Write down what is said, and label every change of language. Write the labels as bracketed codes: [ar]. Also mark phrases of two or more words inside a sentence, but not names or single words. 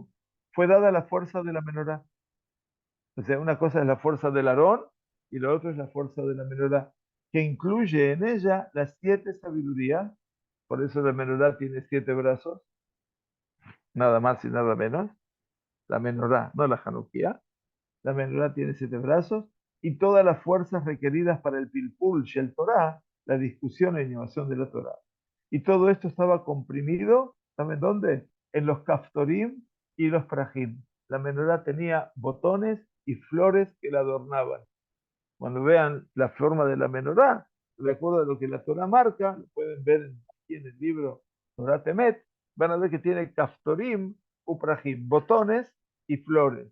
[es] Fue dada la fuerza de la menorá. O sea, una cosa es la fuerza del Aarón y la otra es la fuerza de la menorá, que incluye en ella las 7 sabidurías. Por eso la menorá tiene 7 brazos, nada más y nada menos. La menorá, no la Hanukkah. La menorá tiene 7 brazos y todas las fuerzas requeridas para el [he] פלפול של תורה, [es] la discusión e innovación de la Torah. Y todo esto estaba comprimido, ¿saben dónde? En los kaftorim y los prajim. La menorá tenía botones y flores que la adornaban. Cuando vean la forma de la menorá, de acuerdo a lo que la Torah marca, lo pueden ver aquí en el libro Torah Temet, van a ver que tiene [he] כפתורים ופרחים, [es] botones y flores.